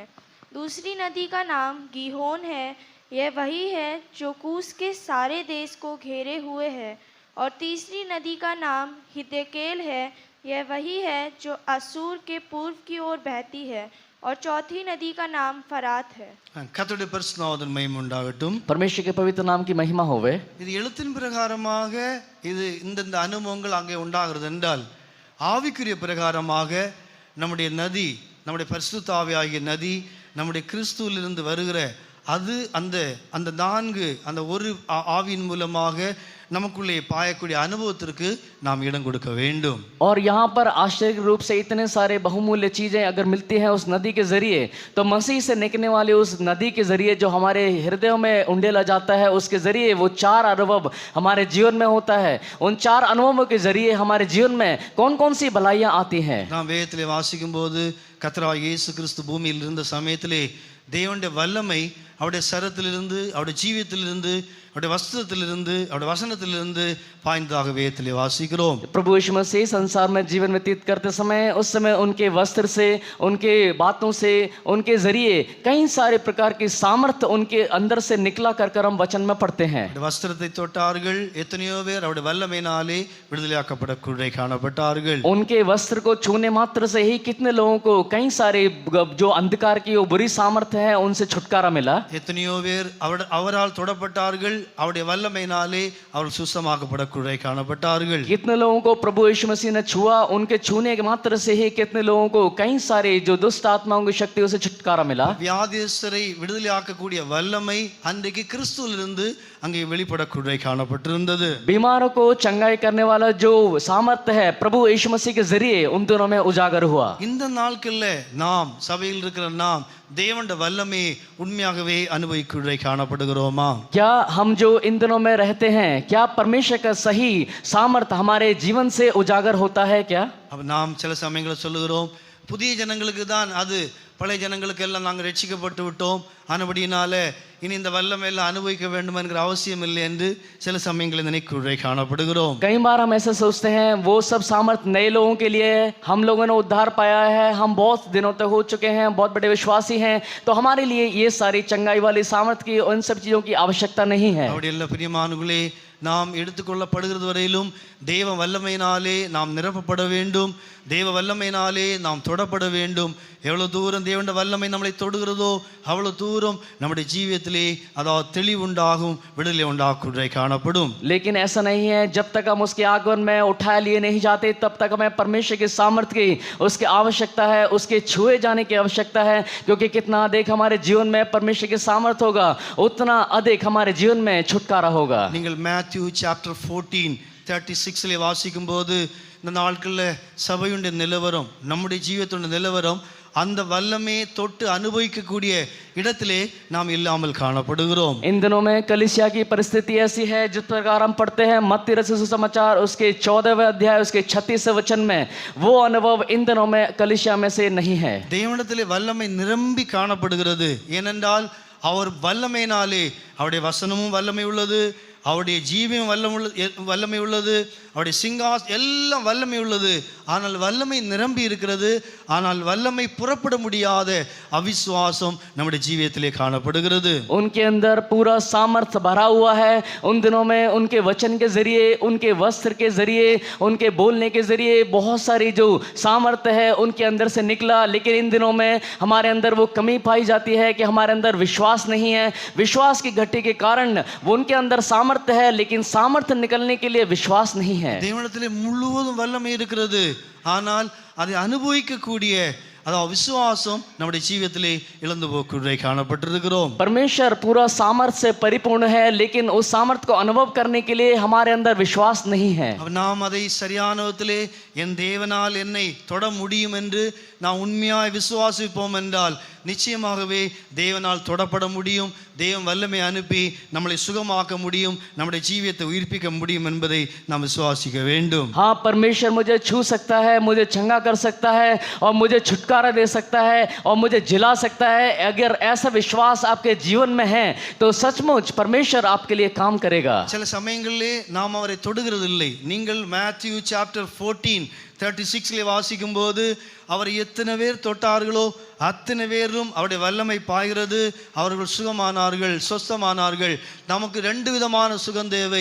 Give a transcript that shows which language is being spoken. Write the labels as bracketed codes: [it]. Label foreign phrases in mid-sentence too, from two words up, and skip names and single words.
[hi] दूसरी नदी का नाम गीहोन है, यह वही है जो कूश के सारे देश को घेरे हुए है। और तीसरी नदी का नाम हिद्देकेल है, यह वही है जो असूर के पूर्व की ओर बहती है। और चौथी नदी का नाम फरात है। [ta] கர்த்தருடைய பரிசுத்த நாமத்திற்கு மகிமை உண்டாகட்டும். [hi] परमेश्वर के पवित्र नाम की महिमा होवे। [ta] இது எழுத்தின் பிரகாரமாக இது இந்த அனுபவங்கள் அங்கே உண்டாகிறது என்றால், ஆவிக்குரிய பிரகாரமாக நம்முடைய நதி, நம்முடைய பரிசுத்த ஆவியாகிய நதி, நம்முடைய கிறிஸ்துவிலிருந்து வருகிற அது அந்த அந்த நான்கு அந்த ஒரு ஆவியின் மூலமாக நமக்குள்ளே பாயக்கூடிய அனுபவத்திற்கு நாம் இடம் கொடுக்க வேண்டும். [hi] और यहाँ पर आश्चर्य रूप से इतने सारे बहुमूल्य चीजें अगर मिलती हैं उस नदी के जरिए, तो मसीह से निकलने वाले उस नदी के जरिए जो हमारे हृदयों में उंडेला जाता है, उसके जरिए वो 4 अनुभव हमारे जीवन में होता है। उन 4 अनुभवों के जरिए हमारे जीवन में कौन कौन सी भलाइयाँ आती हैं। [ta] நாம் வேதத்திலே வாசிக்கும் போது கர்த்தராகிய இயேசு கிறிஸ்து பூமியில் இருந்த சமயத்திலே தேவனுடைய வல்லமை அவருடைய சரத்திலிருந்து, அவருடைய ஜீவியத்திலிருந்து, அவருடைய வஸ்திரத்திலிருந்து, அவருடைய வசனத்திலிருந்து பாய்ந்ததாக வேதத்திலே வாசிக்கிறோம். [hi] प्रभु यीशु मसीह संसार में जीवन व्यतीत करते समय उस समय उनके वस्त्र से, उनके बातों से, उनके जरिए कई सारे प्रकार की सामर्थ उनके अंदर से निकला कर हम वचन में पढ़ते हैं। [ta] அவருடைய வஸ்திரத்தை தொட்டார்கள், எத்தனையோ பேர் அவருடைய வல்லமையினாலே விடுதலையாக்கப்படக்கூடிய காணப்பட்டார்கள். [hi] उनके वस्त्र को छूने मात्र से ही कितने लोगों को कई सारे जो अंधकार की वो बुरी सामर्थ है उनसे छुटकारा मिला। [ta] எத்தனையோ பேர் அவரால் தொடப்பட்டார்கள், அவருடைய வல்லமையினாலே அவர்கள் சுத்தமாக்கப்படக்கூடிய காணப்பட்டார்கள். [hi] कितने लोगों को प्रभु यीशु मसीह ने छुआ, उनके छूने के मात्र से ही कितने लोगों को कई सारे जो दुष्ट आत्माओं की शक्तियों से छुटकारा मिला। [ta] வியாதியஸ்தரை விடுதலையாக்கக்கூடிய வல்லமை அன்றைக்கு கிறிஸ்துவிலிருந்து அங்கே வெளிப்படக்கூடிய காணப்பட்டிருந்தது. [hi] बीमारों को चंगाई करने वाला जो सामर्थ्य है प्रभु यीशु मसीह के जरिए उन दिनों में उजागर हुआ। [ta] இந்த நாட்கள்ல நாம் சபையில் இருக்கிற நாம் தேவனுடைய வல்லமையை உண்மையாகவே அனுபவிக்கூடிய காணப்படுகிறோமா? [hi] क्या हम जो इन दिनों में रहते हैं, क्या परमेश्वर का सही सामर्थ हमारे जीवन से उजागर होता है क्या? [ta] அப்ப நாம் சில சமயங்களில் சொல்லுகிறோம், புதிய ஜனங்களுக்கு தான் அது, பழைய ஜனங்களுக்கு எல்லாம் நாங்கள் ரட்சிக்கப்பட்டு விட்டோம், ஆனபடியினால இனி இந்த வல்லமை எல்லாம் அனுபவிக்க வேண்டும் என்கிற அவசியம் இல்லை என்று சில சமயங்களில் நினைக்குறை காணப்படுகிறோம். [hi] कई बार हम ऐसा सोचते हैं वो सब सामर्थ नए लोगों के लिए है, हम लोगों ने उद्धार पाया है, हम बहुत दिनों तक हो चुके हैं, बहुत बड़े विश्वासी हैं, तो हमारे लिए ये सारी चंगाई वाली सामर्थ की उन सब चीज़ों की आवश्यकता नहीं है। [ta] அப்படி எல்லா பிரியமானவர்களே, நாம் எடுத்துக்கொள்ளப்படுகிறது வரையிலும் தேவ வல்லமையினாலே நாம் நிரப்பப்பட வேண்டும், தேவ வல்லமையினாலே நாம் தொடப்பட வேண்டும். எவ்வளவு தூரம் தேவனுடைய வல்லமை நம்மளை தொடுகிறதோ அவ்வளவு தூரம் நம்முடைய ஜீவியத்திலே அதாவது தெளிவுண்டாகும், விடுதலை உண்டாக்குறை காணப்படும். [hi] लेकिन ऐसा नहीं है, जब तक हम उसके आगमन में उठा लिए नहीं जाते तब तक हमें परमेश्वर की सामर्थ की उसकी आवश्यकता है, उसके छुए जाने की आवश्यकता है, क्योंकि कितना अधिक हमारे जीवन में परमेश्वर की सामर्थ होगा उतना अधिक हमारे जीवन में छुटकारा होगा। [ta] நீங்கள் மேத்யூ சாப்டர் 14:36 வாசிக்கும் போது இந்த நாட்களில் சபையுடைய நிலவரம், நம்முடைய ஜீவியத்துடைய நிலவரம், அந்த வல்லமையை தொட்டு அனுபவிக்கக்கூடிய இடத்திலே நாம் இல்லாமல் காணப்படுகிறோம். [hi] इन दिनों में कलीसिया की परिस्थिति ऐसी है, जिस प्रकार हम पढ़ते हैं मत्ती रचित सुसमाचार उसके 14वें अध्याय उसके 36वें वचन में, वो अनुभव इन दिनों में कलीसिया में से नहीं है। [ta] தேவனிடத்திலே வல்லமை நிரம்பி காணப்படுகிறது. ஏனென்றால் அவர் வல்லமையினாலே, அவருடைய வசனமும் வல்லமை உள்ளது, அவருடைய ஜீவியம் வல்லமை உள்ளது, அவருடைய சிங்காஸ் எல்லாம் வல்லமை உள்ளது. ஆனால் வல்லமை நிரம்பி இருக்கிறது, ஆனால் வல்லமை புறப்பட முடியாத அவிசுவாசம் நம்முடைய ஜீவியத்திலே காணப்படுகிறது. [hi] उनके अंदर पूरा सामर्थ्य भरा हुआ है। उन दिनों में उनके वचन के जरिए, उनके वस्त्र के जरिए, उनके बोलने के जरिए बहुत सारी जो सामर्थ्य है उनके अंदर से निकला, लेकिन इन दिनों में हमारे अंदर वो कमी पाई जाती है कि हमारे अंदर विश्वास नहीं है। विश्वास की घटी के कारण वो उनके अंदर सामर्थ्य है, लेकिन सामर्थ्य निकलने के लिए विश्वास नहीं है। [ta] தேவனிடத்திலே முழுவதும் வல்லமை இருக்கிறது, ஆனால் அதை அனுபவிக்கக்கூடிய அதாவது விசுவாசம் நம்முடைய ஜீவியத்திலே இழந்து போக்குறை காணப்பட்டிருக்கிறோம். [hi] परमेश्वर पूरा सामर्थ्य से परिपूर्ण है, लेकिन उस सामर्थ्य को अनुभव करने के लिए हमारे अंदर विश्वास नहीं है। [ta] நாம் அதை சரியான விதத்திலே என் தேவனால் என்னை தொட முடியும் என்று நாம் உண்மையாய் விசுவாசிப்போம் என்றால் நிச்சயமாகவே தேவனால் தொடப்பட முடியும். தேவன் வல்லமை அனுப்பி நம்மளை சுகமாக்க முடியும், நம்முடைய ஜீவியத்தை உயிர்ப்பிக்க முடியும் என்பதை நாம் விசுவாசிக்க வேண்டும். [hi] हाँ, परमेश्वर मुझे छू सकता है, मुझे चंगा कर सकता है और मुझे छुटकारा दे सकता है और मुझे जिला सकता है. अगर ऐसा विश्वास आपके जीवन में है तो सचमुच परमेश्वर आपके लिए काम करेगा. [ta] சில சமயங்களிலே நாம் அவரை தொடுகிறது இல்லை. நீங்கள் மேத்யூ சாப்டர் 14:36 வாசிக்கும் போது அவர் எத்தனை பேர் தொட்டார்களோ அத்தனை பேரும் அவருடைய வல்லமை பாய்கிறது, அவர்கள் சுகமானார்கள், சொஸ்தமானார்கள். நமக்கு ரெண்டு விதமான சுகம் தேவை.